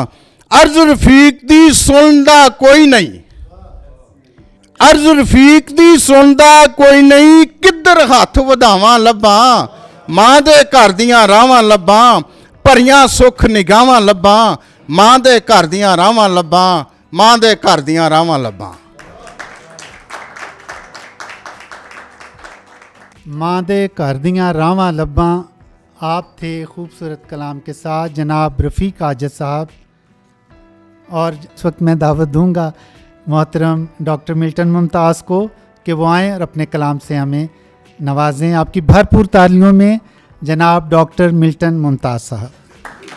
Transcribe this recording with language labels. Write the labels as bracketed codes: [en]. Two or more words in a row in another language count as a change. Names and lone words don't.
[pa] ਅਰਜ਼ ਰਫੀਕ ਦੀ ਸੁਣਦਾ ਕੋਈ ਨਹੀਂ, ਅਰਜ਼ ਰਫੀਕ ਦੀ ਸੁਣਦਾ ਕੋਈ ਨਹੀਂ, ਕਿੱਧਰ ਹੱਥ ਵਧਾਵਾਂ ਲੱਭਾਂ, ਮਾਂ ਦੇ ਘਰ ਦੀਆਂ ਰਾਹਾਂ ਲੱਭਾਂ। ਭਰੀਆਂ ਸੁੱਖ ਨਿਗਾਹਾਂ ਲੱਭਾਂ, ਮਾਂ ਦੇ ਘਰ ਦੀਆਂ ਰਾਹਾਂ ਲੱਭਾਂ, ਮਾਂ ਦੇ ਘਰ ਦੀਆਂ ਰਾਹਾਂ ਲੱਭਾਂ। ਮਾਂ ਦੇ ਘਰ ਦੀਆਂ ਰਾਵਾਂ ਲੱਭਾਂ। [ur] آپ تھے خوبصورت کلام کے ساتھ جناب رفیق آزاد صاحب، اور اس وقت میں دعوت دوں گا محترم ڈاکٹر ملٹن ممتاز کو کہ وہ آئیں اور اپنے کلام سے ہمیں نوازیں. آپ کی بھرپور تالیوں میں جناب ڈاکٹر ملٹن ممتاز صاحب.